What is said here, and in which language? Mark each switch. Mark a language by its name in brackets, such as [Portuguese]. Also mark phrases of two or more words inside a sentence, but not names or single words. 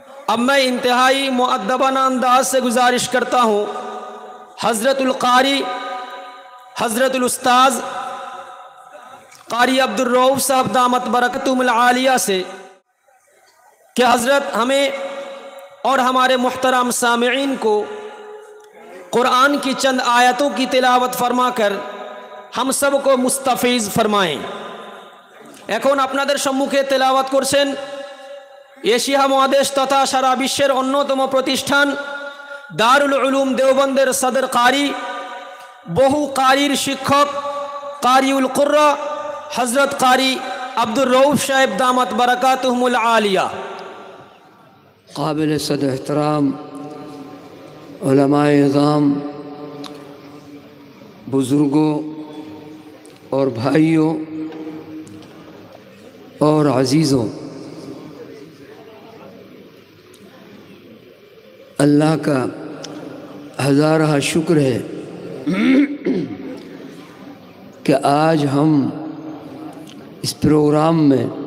[Urdu] اب میں انتہائی مؤدبانہ انداز سے گزارش کرتا ہوں حضرت القاری، حضرت الاستاذ قاری عبدالرؤوف صاحب دامت برکتہم العالیہ سے کہ حضرت ہمیں اور ہمارے محترم سامعین کو قرآن کی چند آیتوں کی تلاوت فرما کر ہم سب کو مستفیض فرمائیں۔ [Bangla] এখন আপনাদের সম্মুখে তেলাওয়াত করছেন এশিয়া মহাদেশ তথা সারা বিশ্বের অন্যতম প্রতিষ্ঠান দারুল উলুম দেওবন্দের সদর কারি, বহু কারির শিক্ষক কারিউল কুররা হযরত কারি আব্দুর রউফ সাহেব [Arabic] دامت بركاتهم العالية. [Urdu] قابل صد احترام علماء اعظام، بزرگوں اور بھائیوں اور عزیزوں، اللہ کا ہزارہ شکر ہے کہ آج ہم اس پروگرام میں